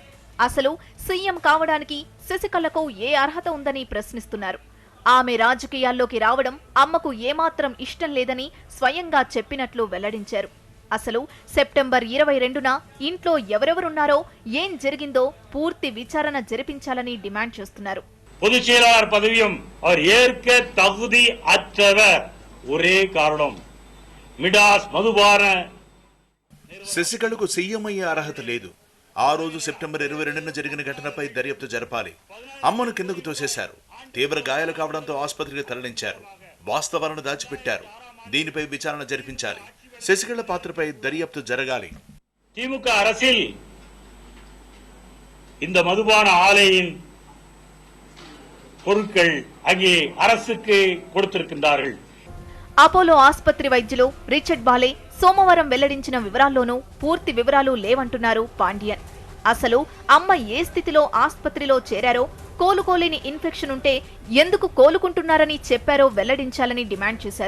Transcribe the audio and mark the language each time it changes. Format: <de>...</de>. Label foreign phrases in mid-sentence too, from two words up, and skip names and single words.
<te>అసలు సీఎం కావడానికి శశికళకు ఏ అర్హత ఉందని ప్రశ్నిస్తున్నారు. ఆమె రాజకీయాల్లోకి రావడం అమ్మకు ఏమాత్రం ఇష్టం లేదని స్వయంగా చెప్పినట్లు వెల్లడించారు. అసలు సెప్టెంబర్ 22న ఇంట్లో ఎవరెవరున్నారో, ఏం జరిగిందో పూర్తి విచారణ జరిపించాలని డిమాండ్ చేస్తున్నారు.</te> <ta>பொதுச் செயலாளர் பதவியும் அவர் ஏற்க தகுதி அற்றவர். ஒரே காரணம் మిడాస్ మధుబాన.</ta> <te>శశికళకు సీఎం అయ్యే అర్హత లేదు. ఆ రోజు సెప్టెంబర్ 22న జరిగిన ఘటనపై దర్యాప్తు జరపాలి. అమ్మను కిందకు తోసేశారు. తీవ్ర గాయాలు కావడంతో ఆసుపత్రికి తరలించారు. వాస్తవాలను దాచిపెట్టారు. దీనిపై విచారణ జరిపించాలి. శశికళ పాత్రపై దర్యాప్తు జరగాలి.</te> <ta>திமுக அரசில் இந்த மதுபான ஆலையின் பொருட்கள் அங்கே அரசுக்கு கொடுத்திருக்கின்றார்கள்.</ta> <te>అపోలో ఆసుపత్రి వైద్యులు రిచర్డ్ బాలే సోమవారం వెల్లడించిన వివరాల్లోనూ పూర్తి వివరాలు లేవంటున్నారు పాండియన్. అసలు అమ్మ ఏ స్థితిలో ఆసుపత్రిలో చేరారో, కోలుకోలేని ఇన్ఫెక్షన్ ఉంటే ఎందుకు కోలుకుంటున్నారని చెప్పారో వెల్లడించాలని డిమాండ్ చేశారు.</te>